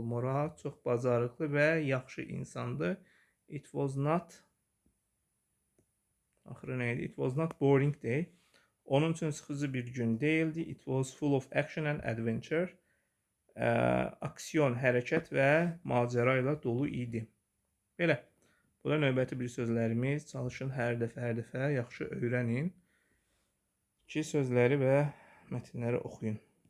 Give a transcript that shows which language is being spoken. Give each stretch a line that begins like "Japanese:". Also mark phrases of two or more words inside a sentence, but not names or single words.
Azerbaijani: Murad çox bacarıqlı və yaxşı insandı.
English: It was not boring day.
Azerbaijani: Onun üçün sıxıcı bir gün değildi.
English: It was full of action and adventure.
Azerbaijani: Aksiyon, hərəkət və macəra ilə dolu idi. Belə. Bu da növbəti bir sözlərimiz. Çalışın hər dəfə yaxşı öyrənin ki, sözləri və mətnləri oxuyun.